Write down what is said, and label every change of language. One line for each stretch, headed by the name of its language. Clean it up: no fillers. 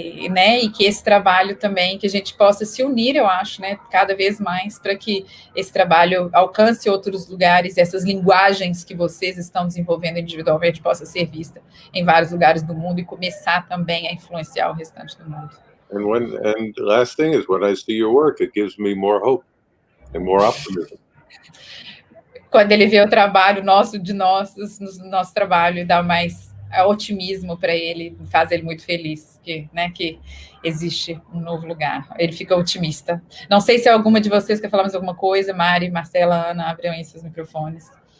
Portuguese: Né, e que esse trabalho também, que a gente possa se unir, eu acho, né, cada vez mais, para que esse trabalho alcance outros lugares, essas linguagens que vocês estão desenvolvendo individualmente possa ser vista em vários lugares do mundo e começar também a influenciar o restante do mundo.
English: And the last thing is, when I see your work, it gives me more hope and more optimism.
Portuguese: Quando ele vê o trabalho nosso trabalho, e dá mais otimismo para ele, faz ele muito feliz, que existe um novo lugar. Ele fica otimista. Não sei se alguma de vocês quer falar mais alguma coisa, Mari, Marcela, Ana, abriam aí seus microfones.